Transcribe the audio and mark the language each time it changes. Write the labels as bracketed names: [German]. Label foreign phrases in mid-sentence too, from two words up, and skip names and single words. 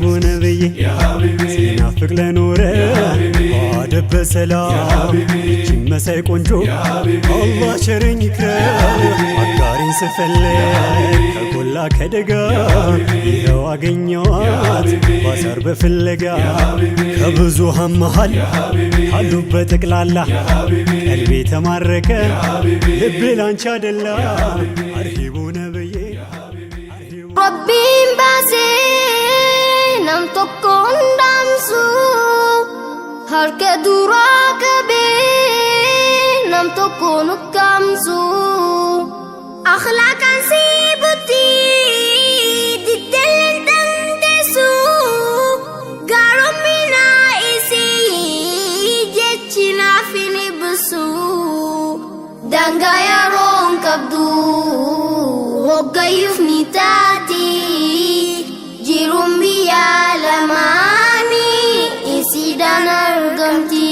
[Amharic] ነብዬ ሲናፍቅ ለኖረ አደብ በሰላም ይቺን መሳይ ቆንጆ አላህ ቸረኝ ይክረም አጋሪን ስፈልግ ከጎላ ከደጋ ይኸው አገኘዋት ባሳር በፍለጋ ከብዙሃን መሃል ካሉበት ጠቅላላ ቀልቤ ተማረከ ልቤ ላንቺ አደላ አርሂቡ ነብዬ [Oromo] Rabbiin baasee nam tokko hundaamsu harka duraa qabee nam tokko nukkaamsu akhlaaqaan siibutti diddeelleen dandeessu gaaromminaa isii jechi naaf hin ibsu dangaa yeroon qabdu hoggayuuf ni taati jiruun biyya lamaanii isiidhaan argamti.